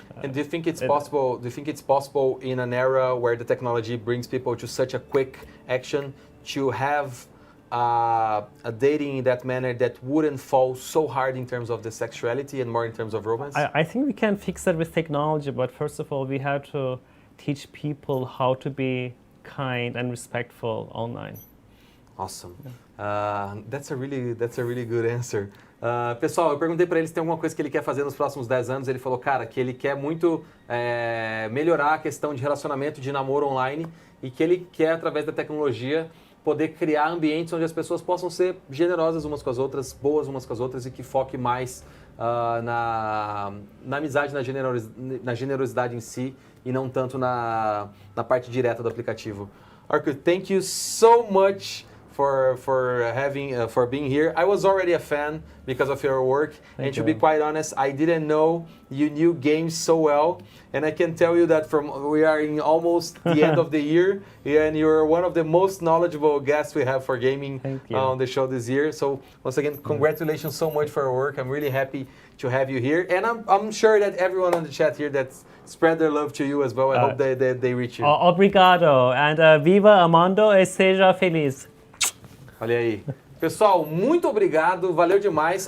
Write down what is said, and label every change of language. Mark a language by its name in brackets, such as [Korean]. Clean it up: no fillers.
[English] And do you think it's possible? Do you think it's possible in an era where the technology brings people to such a quick action to have a dating in that manner that wouldn't fall so hard in terms of the sexuality and more in terms of romance? I think we can fix that with technology, but first of all, we have to teach people how to be kind and respectful online. Awesome. That's a really good answer. [Portuguese] Pessoal, eu perguntei para ele se tem alguma coisa que ele quer fazer nos próximos 10 anos. Ele falou, cara, que ele quer muito melhorar a questão de relacionamento, de namoro online, e que ele quer, através da tecnologia, poder criar ambientes onde as pessoas possam ser generosas umas com as outras, boas umas com as outras, e que foque mais na amizade, na generosidade em si, e não tanto na parte direta do aplicativo. [English] Orkut, thank you so much for being here. I was already a fan because of your work, and to be quite honest, I didn't know you knew games so well. And I can tell you that we are in almost the end of the year, and you're one of the most knowledgeable guests we have for gaming on the show this year. So once again, congratulations so much for your work. I'm really happy to have you here, and I'm sure that everyone on the chat here that spread their love to you as well. I hope they reach you. [Portuguese] Obrigado, and viva Amando e seja feliz. Olha aí. Pessoal, muito obrigado, valeu demais.